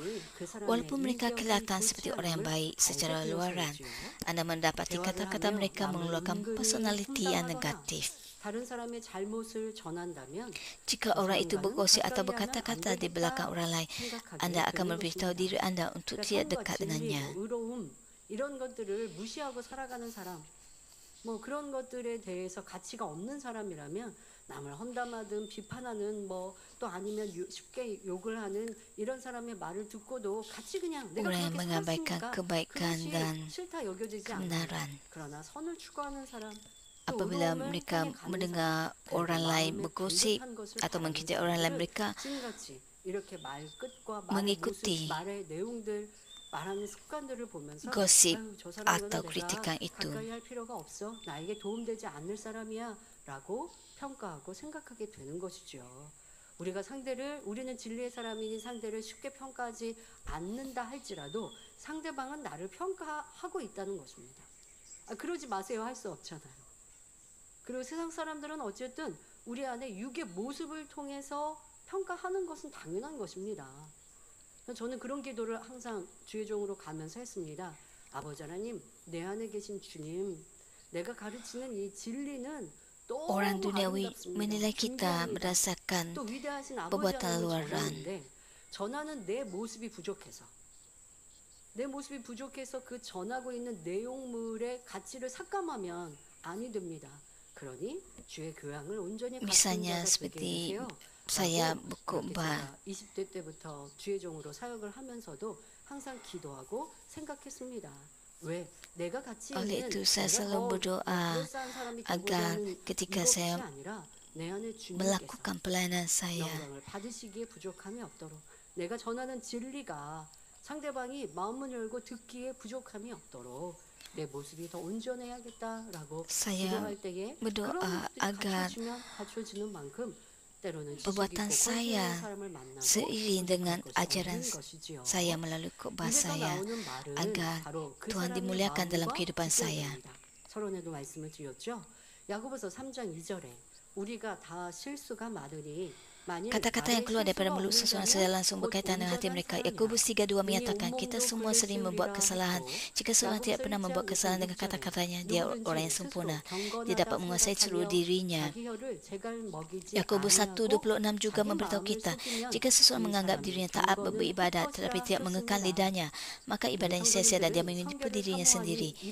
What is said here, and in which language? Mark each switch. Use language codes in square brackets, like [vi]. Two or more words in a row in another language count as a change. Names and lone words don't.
[ms] Walaupun mereka kelihatan seperti orang yang baik secara luaran, Anda mendapati kata-kata mereka mengeluarkan personaliti yang negatif. Jika orang itu bergosip atau berkata-kata di belakang orang lain, Anda akan memberitahu diri Anda untuk tidak dekat dengannya. [ko] 이런 것들을 무시하고 살아가는 사람, 뭐 그런 것들에 대해서 가치가 없는 사람이라면 남을 험담하든 비판하는 뭐 또 아니면 쉽게 욕을 하는 이런 사람의 말을 듣고도 같이 그냥 내가 [ms] Orang yang [ko] 그렇게 [ms] mengabaikan [ko] 살았으니까 [ms] kebaikan dan [ko] 그것이 싫다 여겨지지 않아요. [ms] kebenaran. [ko] 그러나 선을 추구하는 사람 [ms] Apabila mereka mendengar orang lain bergosip atau mengkritik orang lain, mereka mengikuti gosip atau kritikan itu. [ko] 나에게 도움되지 않을 사람이야 라고 평가하고 생각하게 되는 것이죠. 우리는 진리의 사람이니 상대를 쉽게 평가하지 않는다 할지라도 상대방은 나를 평가하고 있다는 것입니다. 그러지 마세요 할 수 없잖아요. 그리고 세상 사람들은 어쨌든 우리 안에 육의 모습을 통해서 평가하는 것은 당연한 것입니다. 저는 그런 기도를 항상 주의 종으로 가면서 했습니다. 아버지 하나님, 내 안에 계신 주님, 내가 가르치는 이 진리는 [ms] Orang duniawi menilai kita berdasarkan [ko] 또 위대하신 [ms] perbuatan [ko] 아버지 [ms] luaran. [ko] 하나님을 전하는 내 모습이 부족해서 그 전하고 있는 내용물의 가치를 삭감하면 아니 됩니다. 그러니 주의 교양을 온전히 [ms] Misalnya [ko] 갖춘 자가 되게 [ms] seperti [ko] 해주세요. [ms] saya [ko] 라고 [ms] berkhutbah. [ko] 20대 때부터 주의 종으로 사역을 하면서도 항상 기도하고 생각했습니다. 왜? 내가 같이 [ms] Oleh [ko] 있는 [ms] itu saya selalu berdoa agar ketika saya melakukan pelayanan saya, [ko] 영광을 받으시기에 부족함이 없도록 내가 전하는 진리가 상대방이 마음을 열고 듣기에 부족함이 없도록 내 모습이 더 온전해야겠다라고 [ms] saya [ko] 기도할 때에 [ms] berdoa [ko] 그런 [ms] agar [ko] 것들이 갖춰지는 만큼 때로는 [ms] perbuatan saya seiring dengan ajaran saya melalui khotbah saya, agar Tuhan dimuliakan dalam kehidupan saya. [ko] 서론에도 말씀을 드렸죠. 야고보서 3장 2절에 우리가 다 실수가 많으니 [ms] Kata-kata yang keluar daripada mulut seseorang secara langsung berkaitan dengan hati mereka. Yakobus 3:2 menyatakan, kita semua sering membuat kesalahan. Jika seorang tidak pernah membuat kesalahan dengan kata-katanya, dia orang yang sempurna. Dia dapat menguasai seluruh dirinya. Yakobus 1:26 juga memberitahu kita, jika seseorang menganggap dirinya taat beribadat tetapi tidak mengekang lidahnya, maka ibadahnya sia-sia dan dia menipu dirinya sendiri.